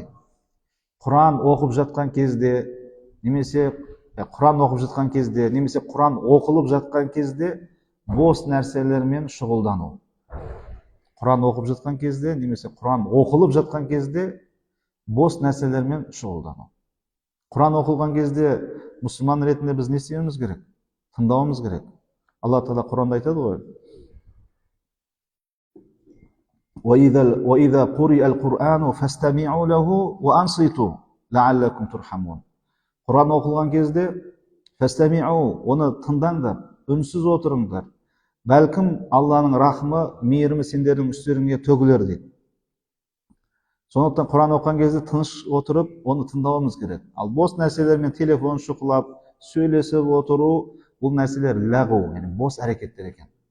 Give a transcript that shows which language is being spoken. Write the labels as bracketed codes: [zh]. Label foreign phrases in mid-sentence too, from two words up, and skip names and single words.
[kk] Құран оқып жатқан кезде немесе Құран оқылып жатқан кезде бос нәрселермен шұғылдану. Құран оқып жатқан кезде немесе Құран оқылып жатқан кезде бос нәрселермен шұғылдану. Құран оқылған кезде мұсылман ретінде біз не істеуіміз керек? Тыңдауымыз керек. Алла тағала Құранда айтады ғой: [ar] وَإِذَا قُرِئَ الْقُرْآنُ فَاسْتَمِعُوا لَهُ وَأَنصِتُوا لَعَلَّكُمْ تُرْحَمُونَ. [kk] Құран оқылған кезде фастамиу, оны тыңдаңдар, үнсіз отырыңдар. Бәлкім Алланың рахымы, мейірімі сендердің үстеріңе төгілер дейді. Сондықтан Құран оқыған кезде тыныш отырып, оны тыңдауымыз керек. Ал бос нәрселермен телефон шұқылап, сөйлесіп отыру, бұл нәрселер лағу, яғни бос әрекеттер екен.